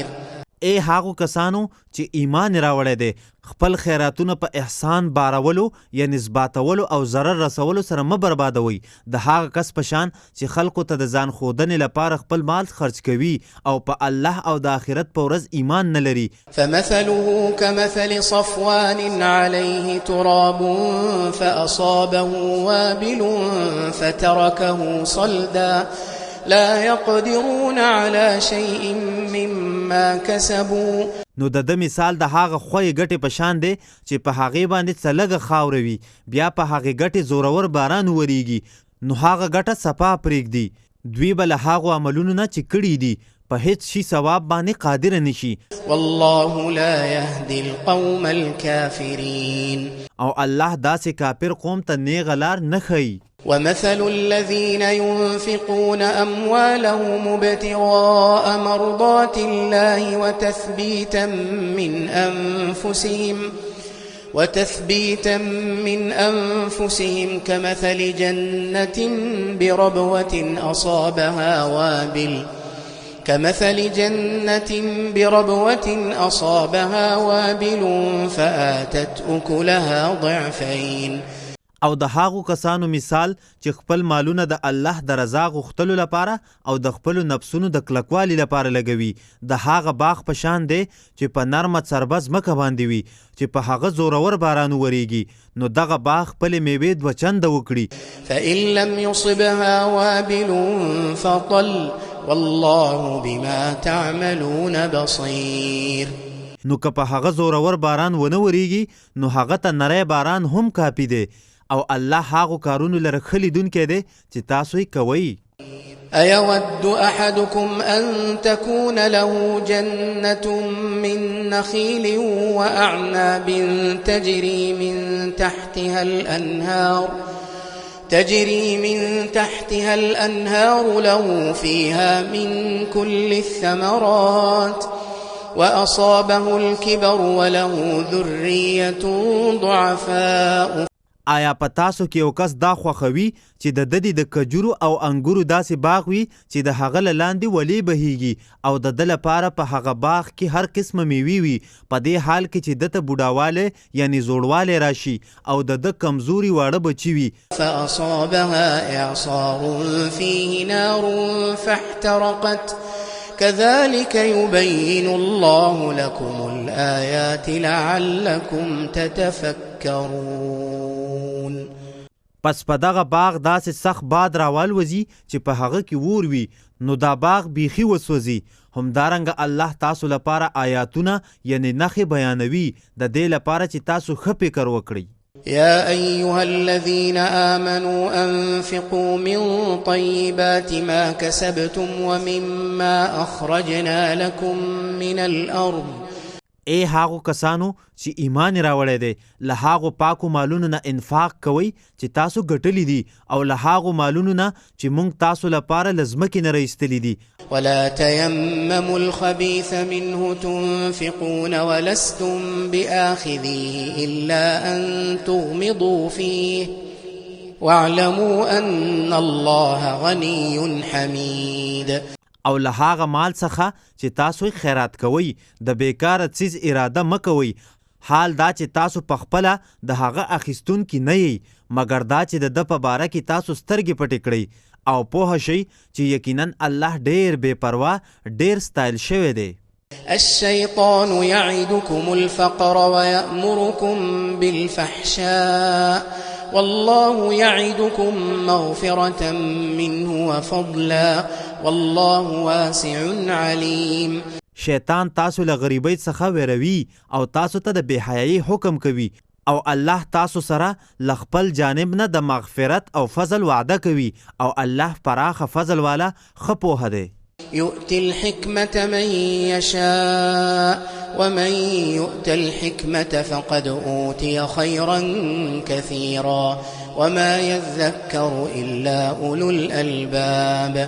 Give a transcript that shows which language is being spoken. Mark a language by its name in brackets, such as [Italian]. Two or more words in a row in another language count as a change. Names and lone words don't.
[Pashto] ای هغو کسانو چې ایمان راوړی دی خپل خیراتونه په احسان بارولو یا نسباتولو او ضرر رسولو سره مه بربادوي د هغه کس په شان چې خلکو ته د ځان ښودنې لپاره خپل مال خرج کوي او په الله او د آخرت په ورځ ایمان نه لري. [Arabic] فمثله كمثل صفوان عليه تراب فأصابه وابل فتركه صلدا لا يقدرون على شيء مما كسبوا. [Pashto] نو د مثال د هغه خوې ګټې په شان دی چې په هغې باندې څه لږه خاوره وي بیا په هغې ګټې زورور باران وریږي نو هغه ګټه صفا پرېږدي. دوی به له هغو عملونو نه چې کړي دي په هیڅ شي ثواب باندې قادر نشي. [Arabic] والله لا يهدي القوم الكافرين. [Pashto] او الله داسې کافر قوم ته نیغه لار نه ښیي. [Arabic] ومثل الذين ينفقون أموالهم ابتغاء مرضات الله وتثبيتا من أنفسهم كمثل جنة بربوة أصابها وابل فآتت أكلها ضعفين. [Pashto] او د هغو کسانو مثال چې خپل مالونه د الله د رضا غوښتلو لپاره او د خپلو نفسونو د کلکوالي لپاره لګوي د هغه باغ په شان دی چې په نرمه څربه ځمکه باندې وي چې په هغه زورور باران وریږي نو دغه باغ خپلې میوې دوه چنده وکړي. [Arabic] فإن لم يصبها وابل فطل والله بما تعملون بصير. [Pashto] نو که په هغه زورور باران ونه وریږي نو هغه ته نری باران هم کافي دی او الله هغو کارونو لره ښه لیدونکی دی چې تاسو یې کوئ. [Arabic] أيود أحدكم أن تكون له جنة من نخيل وأعناب تجري من تحتها الأنهار له فيها من كل الثمرات وأصابه الكبر وله ذرية ضعفاء. [Pashto] آیا په تاسو کې یو کس دا خوښوي چې د دې د کجورو او انګورو داسې باغ وي چې د هغه له لاندې ولې بهیږي او د ده لپاره په هغه باغ کې هر قسمه میوې وي په دې حال کې چې دته بوډاوالی یعنی زوړوالی راشي او د ده کمزوري واړه بچي وي. [Arabic] فأصابها إعصار فيه نار فاحترقت كذلك يبين الله لكم الآيات لعلكم تتفكرون. [Pashto] پس په دغه باغ داسې سخت باد راوالوځي چې په هغه کې اور وي نو دا باغ بیخي وسوځي. همدارنګه الله تاسو لپاره آیاتونه یعنی نښې بیانوي د دې لپاره چې تاسو ښه فکر وکړئ. [Arabic] يا أيها الذين آمنوا أنفقوا من طيبات ما كسبتم ومما أخرجنا لكم من الأرض. [Pashto] ای هاغو کسانو چې ایمان راوړی دی له هاغو پاکو مالونو نه انفاق کوئ چې تاسو ګټلی دي او له هاغو مالونو نه چې موږ تاسو لپاره له ځمکې نه رایستلي دي. [Arabic] ولا تيمموا الخبيث منه تنفقون ولستم بآخذيه إلا أن تغمضوا فيه واعلموا أن الله غني حميد. [Pashto] او له هغه مال څخه چې تاسو خیرات کوئ د بیکاره څیز اراده مه کوئ، حال دا چې تاسو په خپله د هغه اخیستونکي نه یئ مګر دا چې د ده په باره کې تاسو سترګې پټې کړئ او پوه شئ چې یقینا الله ډیر بې پروا ډیر ستایل شوی دی. [Arabic] الشيطان يعدكم الفقر ويأمركم بالفحشاء والله يعدكم مغفرة منه وفضلا والله واسع عليم. [Pashto] شیطان تاسو له غریبۍ څخه ویروي او تاسو ته د بېحیایي حکم کوي او الله تاسو سره له خپل جانب نه د مغفرت او فضل وعده کوي او الله پراخه فضل والا ښه پوهه دی. [Arabic] يؤتي الحكمة من يشاء ومن يؤت الحكمة فقد أوتي خيرا كثيرا وما يذكر إلا أولو الألباب.